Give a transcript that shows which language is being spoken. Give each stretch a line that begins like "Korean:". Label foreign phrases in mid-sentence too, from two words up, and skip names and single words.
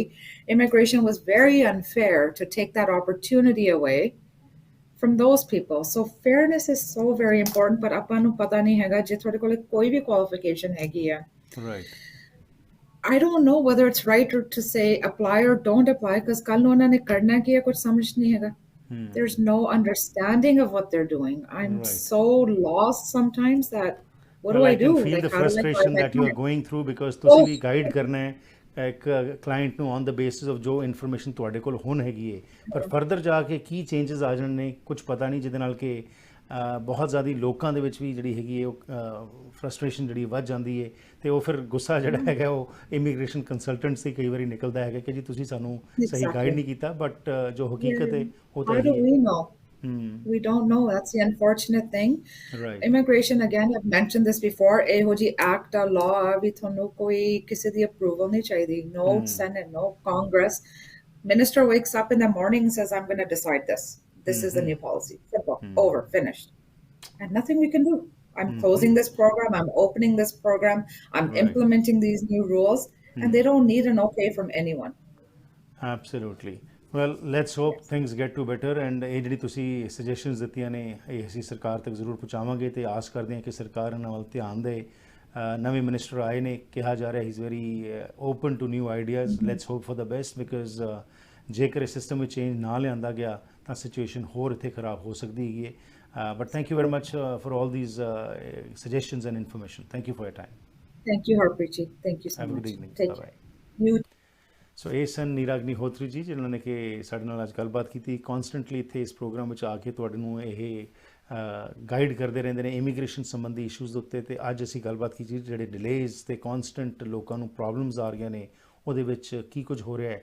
English: immigration was very unfair to take that opportunity away from those people. So fairness is so very important, but
Punjabi: ਆਪਾਂ ਨੂੰ ਪਤਾ ਨਹੀਂ ਹੈਗਾ ਜੇ ਤੁਹਾਡੇ ਕੋਲ ਕੋਈ ਵੀ ਕੁਆਲੀਫਿਕੇਸ਼ਨ ਹੈਗੀ ਆ।
English: Right. I don't know whether it's right to say apply or don't apply because
Punjabi: ਕੱਲ ਨੂੰ ਉਹਨਾਂ ਨੇ ਕਰਨਾ ਕੀ ਹੈ ਕੁਝ ਸਮਝ ਨਹੀਂ ਹੈਗਾ।
English: There's no understanding of what they're doing. I'm so lost sometimes that what do I do? I can feel the frustration that you are going through because
Punjabi: ਤੁਸੀਂ ਵੀ ਗਾਈਡ ਕਰਨਾ ਹੈ ਇੱਕ ਕਲਾਇੰਟ ਨੂੰ
English: on the basis of
Punjabi: ਜੋ ਇਨਫੋਰਮੇਸ਼ਨ ਤੁਹਾਡੇ ਕੋਲ ਹੁਣ ਹੈਗੀ ਹੈ, ਪਰ ਫਰਦਰ ਜਾ ਕੇ ਕੀ ਚੇਂਜਸ ਆ ਜਾਣ ਨੇ ਕੁਝ ਪਤਾ ਨਹੀਂ, ਜਿਹਦੇ ਨਾਲ ਕਿ ਬਹੁਤ ਜ਼ਿਆਦਾ ਲੋਕਾਂ ਦੇ ਵਿੱਚ ਵੀ ਜਿਹੜੀ ਹੈਗੀ ਹੈ ਉਹ ਫਰਸਟ੍ਰੇਸ਼ਨ ਜਿਹੜੀ ਵੱਧ ਜਾਂਦੀ ਹੈ ਤੇ ਉਹ ਫਿਰ ਗੁੱਸਾ ਜਿਹੜਾ ਹੈਗਾ ਉਹ
English: immigration consultants
Punjabi: ਤੇ ਕਈ ਵਾਰੀ ਨਿਕਲਦਾ ਹੈਗਾ ਕਿ ਜੀ ਤੁਸੀਂ ਸਾਨੂੰ ਸਹੀ ਗਾਈਡ ਨਹੀਂ ਕੀਤਾ, ਬਟ ਜੋ ਹਕੀਕਤ ਹੈ ਉਹ ਤਾਂ
English: we don't know. That's the unfortunate thing. Right. Immigration, again, I've mentioned this before,
Punjabi: ਇਹੋ ਜੀ
English: act or law
Punjabi: ਵੀ ਤੁਹਾਨੂੰ ਕੋਈ ਕਿਸੇ ਦੀ approval ਨਹੀਂ ਚਾਹੀਦੀ,
English: no Senate, no Congress. Minister wakes up in the morning and says, I'm going to decide this. This is the new policy. Simple. Over. Finished. And nothing we can do. I'm closing this program. I'm opening this program. I'm implementing these new rules. And they don't need an okay from anyone. Absolutely. Well, let's hope things get to better.
Punjabi: And ਇਹ ਜਿਹੜੀ ਤੁਸੀਂ suggestions ਦਿੱਤੀਆਂ ਨੇ ਇਹ ਅਸੀਂ ਸਰਕਾਰ ਤੱਕ ਜ਼ਰੂਰ ਪਹੁੰਚਾਵਾਂਗੇ ਤੇ ਆਸ ਕਰਦੇ ਹਾਂ ਕਿ ਸਰਕਾਰ ਇਹਨਾਂ ਵੱਲ ਧਿਆਨ ਦੇ। ਨਵੇਂ ਮਿਨਿਸਟਰ ਆਏ ਨੇ, ਕਿਹਾ ਜਾ ਰਿਹਾ
English: he's very open to new ideas. Let's hope for the best because
Punjabi: ਜੇਕਰ ਇਸ ਸਿਸਟਮ ਵਿੱਚ ਚੇਂਜ ਨਾ ਲਿਆਂਦਾ ਗਿਆ ਤਾਂ ਸਿਚੁਏਸ਼ਨ ਹੋਰ ਇੱਥੇ ਖਰਾਬ ਹੋ ਸਕਦੀ ਹੈਗੀ ਹੈ।
English: but thank you very much for all these suggestions and information. Thank you for your time. Thank you, Harpreet ji. Thank you so much. Have a good evening. Bye bye.
Punjabi: ਸੋ ਇਹ ਸਨ ਨੀਰਾ ਅਗਨੀਹੋਤਰੀ ਜੀ ਜਿਨ੍ਹਾਂ ਨੇ ਕਿ ਸਾਡੇ ਨਾਲ ਅੱਜ ਗੱਲਬਾਤ ਕੀਤੀ। ਕੌਨਸਟੈਂਟਲੀ ਇੱਥੇ ਇਸ ਪ੍ਰੋਗਰਾਮ ਵਿੱਚ ਆ ਕੇ ਤੁਹਾਡੇ ਨੂੰ ਇਹ ਗਾਈਡ ਕਰਦੇ ਰਹਿੰਦੇ ਨੇ ਇਮੀਗ੍ਰੇਸ਼ਨ ਸੰਬੰਧੀ ਇਸ਼ੂਜ਼ ਦੇ ਉੱਤੇ। ਅਤੇ ਅੱਜ ਅਸੀਂ ਗੱਲਬਾਤ ਕੀਤੀ ਜਿਹੜੇ ਡਿਲੇਜ਼ ਅਤੇ ਕੌਨਸਟੈਂਟ ਲੋਕਾਂ ਨੂੰ ਪ੍ਰੋਬਲਮਸ ਆ ਰਹੀਆਂ ਨੇ ਉਹਦੇ ਵਿੱਚ ਕੀ ਕੁਝ ਹੋ ਰਿਹਾ ਹੈ।